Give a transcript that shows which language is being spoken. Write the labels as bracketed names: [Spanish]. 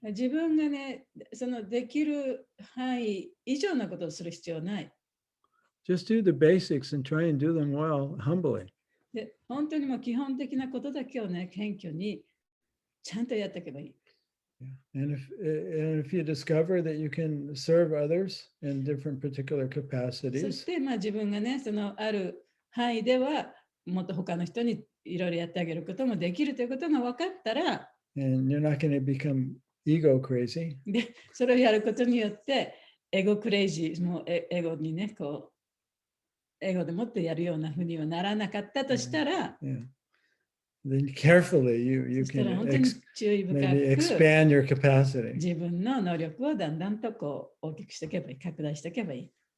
[Japanese] 自分がね、そのできる範囲以上のことをする必要ない。 [English] Just do the basics and try and do them well, humbly. [Japanese] で、本当にもう基本的なことだけをね、謙虚にちゃんとやっていけばいい。 [English] And if you discover that you can serve others in different particular [Japanese] そ [English] capacities, [Japanese] して、自分がね、そのある範囲では、もっと他の人にいろいろやってあげることもできるということが分かったら、 [English] and you're not going to become ego crazy, [Japanese] で、それをやることによって、エゴクレイジー、もうエゴにね、エゴでもってやるようなふうにはならなかったとしたら、 [English] yeah. Then carefully you [Japanese] そしたら [English] can [Japanese] 本当に注意深 [English] maybe [Japanese] く [English] expand your capacity. [Japanese] 自分の能力をだんだんと大きくしていけばいい、拡大していけばいい。